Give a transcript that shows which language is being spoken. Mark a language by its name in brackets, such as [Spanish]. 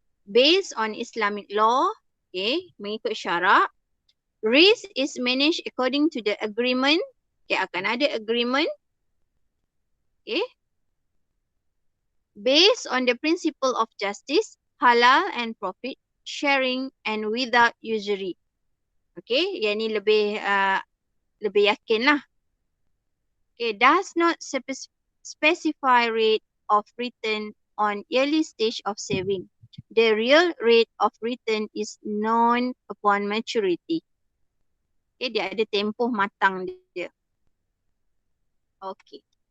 [English] Based on Islamic law, okay, [Malay] mengikut syarak. [English] Risk is managed according to the agreement. Okay, [Malay] akan ada agreement. [English] Okay. Based on the principle of justice, halal and profit sharing and without usury. [Malay] Okay, yang ni lebih yakin lah. [English] Okay, does not specify rate of return on early stage of saving. The real rate of return is known upon maturity. [Malay] Okay, dia ada tempoh matang dia. Okay.